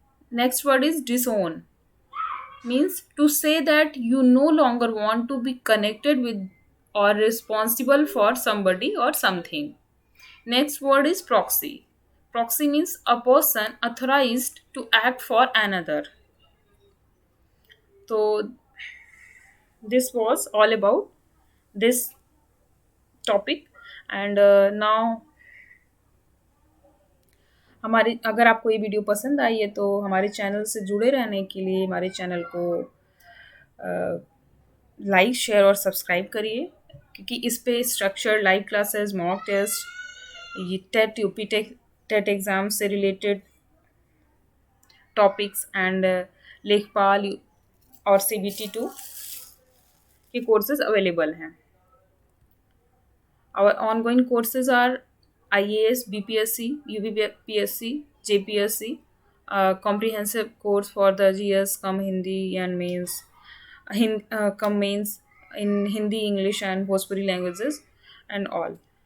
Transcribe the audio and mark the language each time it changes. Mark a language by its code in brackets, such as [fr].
[en] Next word is disown, means to say that you no longer want to be connected with or responsible for somebody or something. Next word is proxy. Proxy means a person authorized to act for another. So this was all about this topic. And now [hi] हमारी अगर आपको ये video पसंद आई है तो हमारे channel से जुड़े रहने के लिए हमारे चैनल को लाइक शेयर और सब्सक्राइब करिए, क्योंकि इस पे structured live classes, mock test, ये टेट यूपी टेट एग्ज़ाम से रिलेटेड टॉपिक्स एंड लेखपाल और CBT 2 के कोर्सेज अवेलेबल हैं. [en] Our ongoing courses are IAS, BPSC, UPPSC, JPSC, comprehensive course for the GS, come Hindi and mains, come mains in Hindi, English, and Bhojpuri languages, and all.